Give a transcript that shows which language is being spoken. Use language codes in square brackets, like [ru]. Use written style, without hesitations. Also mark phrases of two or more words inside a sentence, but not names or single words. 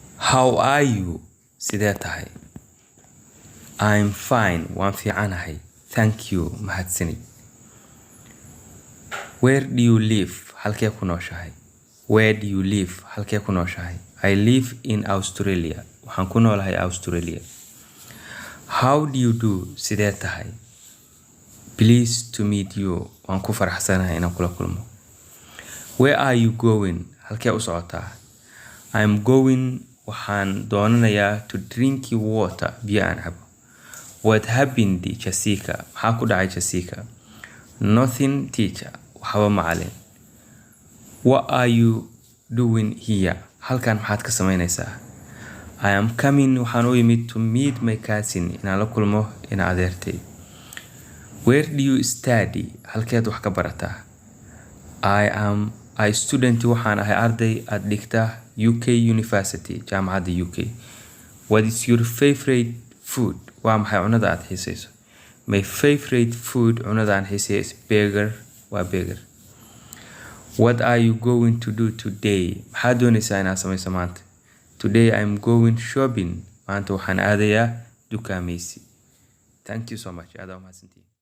[en] How are you? [so] Sidee tahay? [en] I'm fine. [so] Waan fiicanahay. [en] Thank you. Mahadsanid. Where do you live? [so] Halkee ku nooshahay? [en] Where do you live? [so] Halkee ku nooshahay? [en] I live in Australia. [so] Waxaan ku noolahay Australia. [en] How do you do? [so] Sidee tahay? [en] Pleased to meet you. [so] Waan ku faraxsanahay inaan kula kulmo. [en] Where are you going? [so] Halkee u socotaa? [en] I'm going, [so] waxaan doonanayaa [en] to drink water, [so] biyo aan cabo. [en] What happened, Jessica? [so] Maxaa ku dhacay Jessica? [en] Nothing, teacher. [so] Waxba macalin. [en] What are you doing here? [so] Halkan maxaad ka samaynaysaa? [en] I am coming, [so] waxaan u imid [en] to meet my cousin, [so] inaan la kulmo ina adeertay. [en] Where do you study? [so] Halkeed wax ka barataa? [en] I am a student, [so] waxaan ahay arday aad dhigta UK University, jaamacadda UK. [en] What is your favorite food? [so] Waa maxay cunada aad xiisayso? [en] My favorite food, [so] cunada aan xiiseeyo [en] is burger, [so] waa burger. [en] What are you going to do today? [so] Maxaad doonaysaa inaad samayso maanta? [en] Today I'm going shopping. [so] Maanta waxaan aadayaa dukaamaysi. [en] Thank you so much. [so] Aad waa mahadsantihiin.